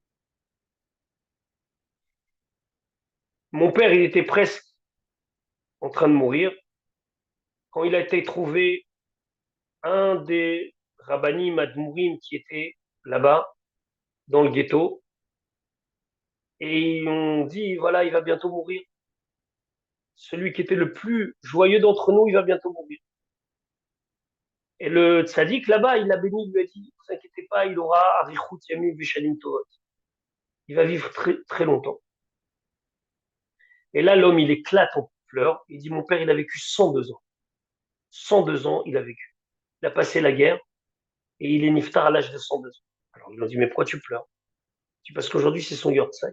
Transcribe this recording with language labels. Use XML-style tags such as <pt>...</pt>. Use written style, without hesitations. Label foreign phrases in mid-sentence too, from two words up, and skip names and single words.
<fr>Mon père, il était presque en train de mourir quand il a été trouvé un des rabbanim admourim qui était là-bas, dans le ghetto, et ils ont dit, voilà, il va bientôt mourir. Celui qui était le plus joyeux d'entre nous, il va bientôt mourir. Et le tzaddik, là-bas, il l'a béni, il lui a dit, ne vous inquiétez pas, il aura</fr> <he>אריכות ימים ושנים טובות.</he> <fr>Il va vivre très, très longtemps. Et là, l'homme, il éclate en pleurs. Il dit, mon père, il a vécu 102 ans. 102 ans, il a vécu. Il a passé la guerre et il est niftar à l'âge de 102 ans. Alors, ils lui ont dit, mais pourquoi tu pleures? Il dit, parce qu'aujourd'hui, c'est son yortzai.</fr>